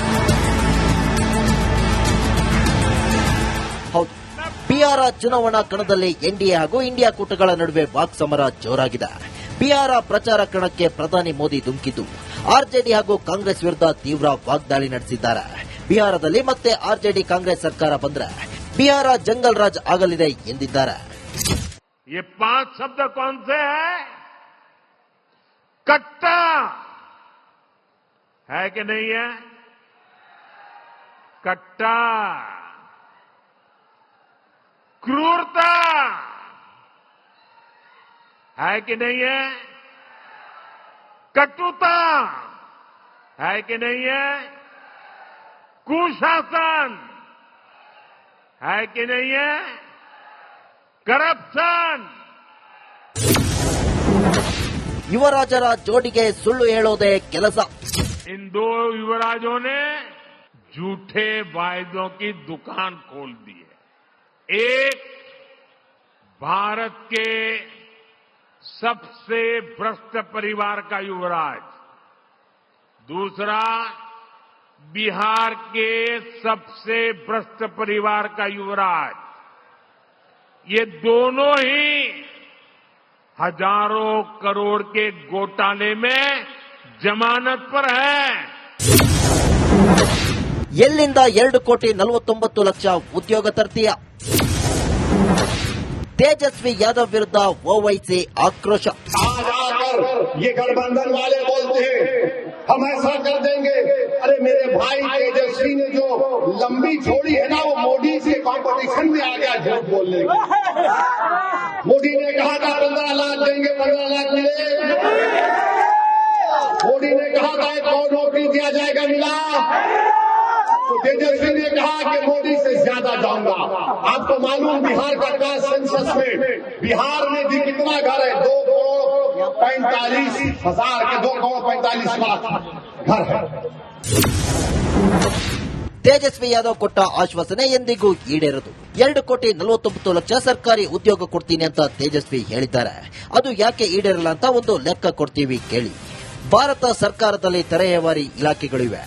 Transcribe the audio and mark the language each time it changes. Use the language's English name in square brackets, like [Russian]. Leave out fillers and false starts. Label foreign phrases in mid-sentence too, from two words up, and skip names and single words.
[Kannada] ಹೌದು, ಬಿಹಾರ ಚುನಾವಣಾ ಕಣದಲ್ಲಿ ಎನ್ಡಿಎ ಹಾಗೂ ಇಂಡಿಯಾ ಕೂಟಗಳ ನಡುವೆ ವಾಕ್ಸಮರ ಜೋರಾಗಿದೆ. ಬಿಹಾರ ಪ್ರಚಾರ ಕಣಕ್ಕೆ ಪ್ರಧಾನಿ ಮೋದಿ ಧುಮುಕಿದ್ದು, ಆರ್ಜೆಡಿ ಹಾಗೂ ಕಾಂಗ್ರೆಸ್ ವಿರುದ್ಧ ತೀವ್ರ ವಾಗ್ದಾಳಿ ನಡೆಸಿದ್ದಾರೆ. ಬಿಹಾರದಲ್ಲಿ ಮತ್ತೆ ಆರ್ಜೆಡಿ ಕಾಂಗ್ರೆಸ್ ಸರ್ಕಾರ ಬಂದ್ರೆ ಬಿಹಾರ [Hindi] जंगल राज [Kannada] ಆಗಲಿದೆ ಎಂದಿದ್ದಾರೆ. [Hindi] ये 5 शब्द कौन से है? कट्टा है कि नहीं है? कट्टा, क्रूरता है कि नहीं है? कटुता है कि नहीं है? कुशासन है कि नहीं है? करप्शन. [Kannada] ಯುವರಾಜರ ಜೋಡಿಗೆ ಸುಳ್ಳು ಹೇಳೋದೇ ಕೆಲಸ. [Hindi] इन दो युवराजों ने झूठे वायदों की दुकान खोल दी है. एक भारत के सबसे भ्रष्ट परिवार का युवराज, दूसरा बिहार के सबसे भ्रष्ट परिवार का युवराज. ये दोनों ही हजारों करोड़ के घोटाले में जमानत पर है. [Kannada] ಎಲ್ಲಿಂದ 2,49,00,000 ಉದ್ಯೋಗ ತರ್ತೀಯ? [Hindi] तेजस्वी यादव विरुद्ध ओवैसी आक्रोश. आज आकर ये गठबंधन वाले बोलते हैं हम ऐसा कर देंगे. अरे मेरे भाई तेजस्वी ने जो लंबी छोड़ी है ना, वो मोदी से कंपटीशन में आ गया झूठ बोलने की. मोदी ने कहा था 15 लाख देंगे, 15 लाख मिले. मोदी ने कहा था 1 करोड़ नौकरी दिया जाएगा, मिला. तो तेजस्वी ने कहा कि मोदी से ज्यादा जाऊंगा. आपको मालूम बिहार का [English] caste census [Hindi] में बिहार में भी कितना घर है? 2,45,000 के 2,45,00,000 घर है. [Kannada] ತೇಜಸ್ವಿ ಯಾದವ್ ಕೊಟ್ಟ ಆಶ್ವಾಸನೆ ಎಂದಿಗೂ ಈಡೇರದು. 2,49,00,000 ಸರ್ಕಾರಿ ಉದ್ಯೋಗ ಕೊಡ್ತೀನಿ ಅಂತ ತೇಜಸ್ವಿ ಹೇಳಿದ್ದಾರೆ. ಅದು ಯಾಕೆ ಈಡೇರಲ್ಲ ಅಂತ ಒಂದು ಲೆಕ್ಕ ಕೊಡ್ತೀವಿ ಕೇಳಿ. ಭಾರತ ಸರ್ಕಾರದಲ್ಲಿ ತರಹೇವಾರಿ ಇಲಾಖೆಗಳಿವೆ.